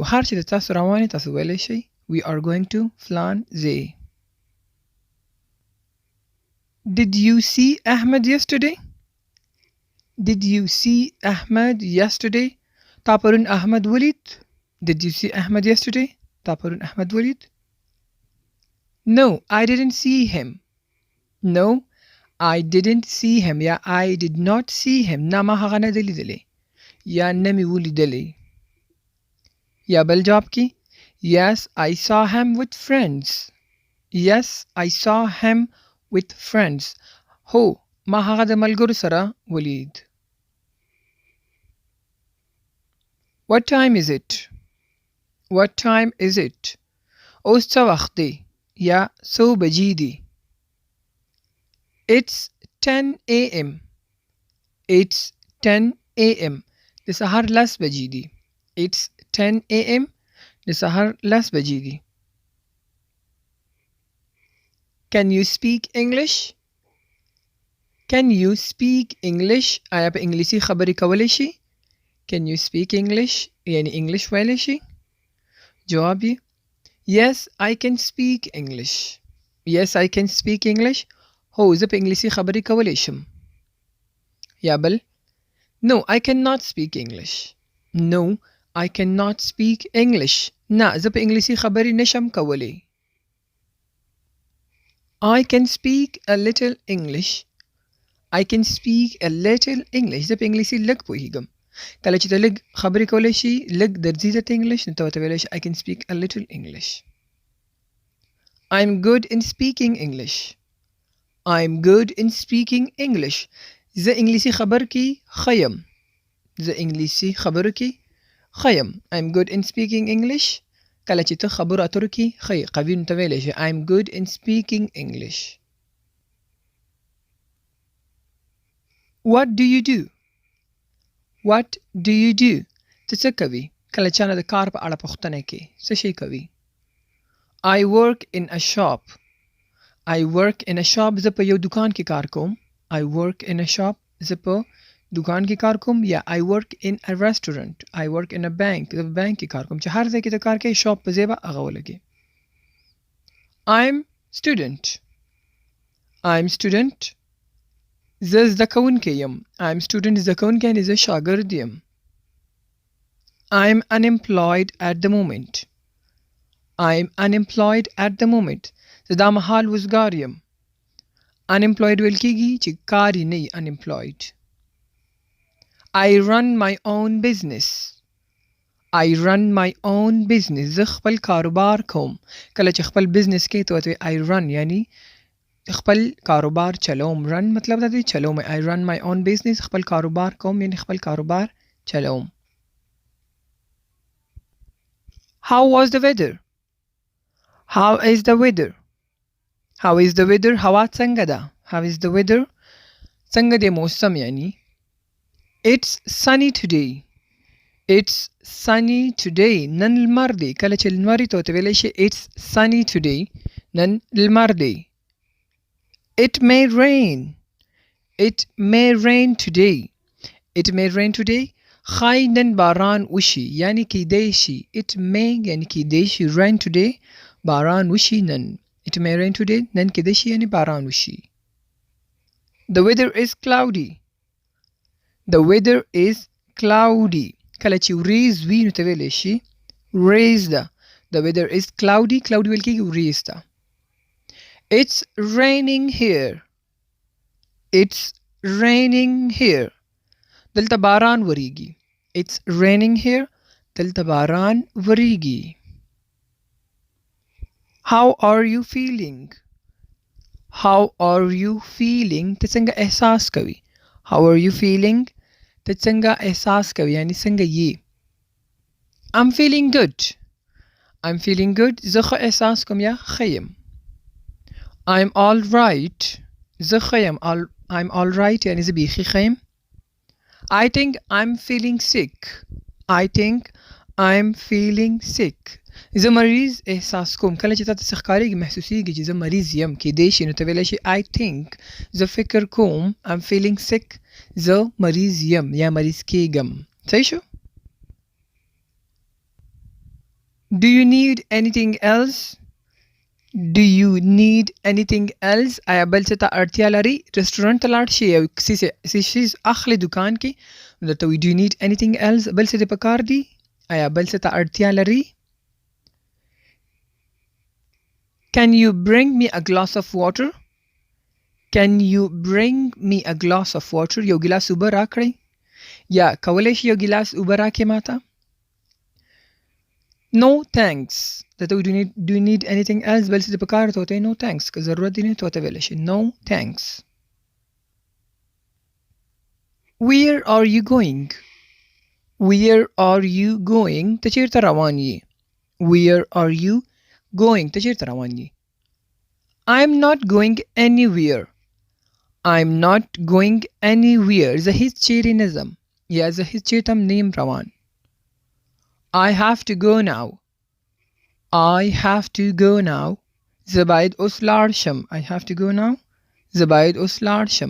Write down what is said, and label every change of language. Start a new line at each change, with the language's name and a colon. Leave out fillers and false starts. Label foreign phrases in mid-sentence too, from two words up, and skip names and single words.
Pashto: هر چې د تاسو روان یې تاسو ویلی شئ
English: We are going to
Pashto: فلان ځای.
English: Did you see Ahmed yesterday? Did you see Ahmed yesterday?
Pashto: تا پرون احمد ولید؟
English: Did you see Ahmed yesterday?
Pashto: تا پرون احمد ولید؟
English: No, I didn't see him. No, I didn't see him. یا I did not see him.
Pashto: نه ما هغه نه دی لیدلی یا نه مې ولیدلی. یا بل جواب کې
English: Yes, I saw him with friends. Yes, I saw him with friends.
Pashto: هو ما هغه د ملګرو سره ولید.
English: What time is it? What time is it?
Pashto: اوس څه وخت دی یا څو بجې دي.
English: It's 10 a.m. It's 10 a.m.
Pashto: د سهار 10 بجې دي. It's 10 a.m. د سهار 10 بجې دي.
English: Can you speak English? Can you speak English?
Pashto: آیا په انګلیسي خبرې کولی شي؟
English: Can you speak English?
Pashto: یعنی انګلیش ویلی شي؟ جواب یې
English: Yes, I can speak English. Yes, I can speak English.
Pashto: هو زه په انګلیسي خبرې کولی شم. یا بل
English: No, I cannot speak English. No, I cannot speak English.
Pashto: نه زه په انګلیسي خبرې نشم کولی.
English: I can speak a little English. I can speak a little English.
Pashto: زه په انګلیسي لږ پوهیږم. کله چې ته لږ خبرې کولی شي لږ درځي درته انګلیش، نو ته ورته ویلی شي
English: I can speak a little English. I'm good in speaking English. I'm good in speaking English.
Pashto: زه انګلیسي خبر کې ښه یم. زه انګلیسي خبرو کې ښه یم.
English: I'm good in speaking English.
Pashto: کله چې ته خبرو اترو کې ښه یې قوي نو ته ویلی شې
English: I'm good in speaking English. What do you do? What do you do?
Pashto: ته څه کوي؟ کله چا نه د کار په اړه پوښتنه کې څه شی کوي؟
English: I work in a shop. I work in a shop.
Pashto: زه په یو دکان کې کار کوم.
English: I work in a shop.
Pashto: زه په دکان کې کار کوم.
English: یا I work in a restaurant. I work in a bank.
Pashto: زه په بانک کې کار کوم. چې هر ځای کې ته کار کوي شاپ په ځای به هغه ولګي.
English: I'm student. I'm student.
Pashto: زه زده کوونکی یم.
English: I'm student
Pashto: زده کوونکی یعنې زه شاګرد یم.
English: I'm unemployed at the moment. I'm unemployed at the moment.
Pashto: زه دا مهال وزګار یم. Unemployed ویل کېږي چې کار یې نه وي unemployed.
English: I run my own business. I run my own business.
Pashto: زه خپل کاروبار کوم. کله چې خپل بزنس کې ته ورته
English: I run
Pashto: یعنی خپل کاروبار چلوم. run مطلب دا دی چلوم.
English: I run my own business.
Pashto: خپل کاروبار کوم یعنی خپل کاروبار چلوم.
English: How was the weather? How is the weather? How is the weather?
Pashto: هوا څنګه ده؟
English: How is the weather?
Pashto: څنګه دی موسم یعنی
English: It's sunny today. It's sunny today.
Pashto: نن لمر دی. کله چې لمر ته ورته ویلی شي
English: It's sunny today.
Pashto: نن لمر دی.
English: It may rain. It may rain today. It may rain today.
Pashto: ښایي نن باران وشي یعنی کیدی شي.
English: It may
Pashto: یعنی کیدی شي.
English: rain today
Pashto: باران وشي نن.
English: It may rain today.
Pashto: نن کیدی شي یعنی باران وشي.
English: The weather is cloudy. The weather is cloudy.
Pashto: کله چې وریځ وي نو ته ویلی شي وریځ ده.
English: The weather is cloudy. Cloudy
Pashto: ویل کېږي وریځ ده.
English: It's raining here. It's raining here.
Pashto: دلته باران وریږي.
English: It's raining here.
Pashto: دلته باران وریږي.
English: How are you feeling? How are you feeling?
Pashto: ته څنګه احساس کوي؟
English: How are you feeling?
Pashto: ته څنګه احساس کوي یعنی څنګه یې؟
English: I'm feeling good. I'm feeling good.
Pashto: زه ښه احساس کوم یا ښه یم.
English: I'm all right.
Pashto: زه ښه یم.
English: I'm all right
Pashto: یعنی زه بیخي ښه یم.
English: I think I'm feeling sick. I think I'm feeling sick.
Pashto: زه مریض احساس کوم. کله چې تاسو څه ښکارېږي محسوسېږي چې زه مریض یم کیدی شي نو ته ویلی شي
English: I think
Pashto: زه فکر کوم
English: I'm feeling sick.
Pashto: زه مریض یم یا مریض کېږم. صحیح شو؟
English: Do you need anything else? Do you need anything else?
Pashto: آیا بل څه ته اړتیا لري؟ رستورانت ته لاړ شي یو څیز اخلي دکان کې نو درته وایي
English: Do you need anything else?
Pashto: بل څه دې پکار دي؟ آیا بل څه ته اړتیا لري؟
English: Can you bring me a glass of water? Can you bring me a glass of water?
Pashto: یو ګلاس اوبه راکړئ. یا کولی شي یو ګلاس اوبه راکړې ماته؟
English: No thanks. Do you need anything else?
Pashto: بل څه دې پکار ته ورته
English: No thanks.
Pashto: که ضرورت دی نه ته ورته ویلی شي
English: No thanks. Where are you going? Where are you going?
Pashto: ته چیرته روان یې؟
English: Where are you going?
Pashto: ته چیرته روان یې؟
English: I'm not going anywhere. I'm not going anywhere.
Pashto: زه هیڅ چیرې نه ځم یا زه هیڅ چیرته هم نه یم روان.
English: I have to go now. I have to go now.
Pashto: زه باید اوس لاړ شم.
English: I have to go now.
Pashto: زه باید اوس لاړ شم.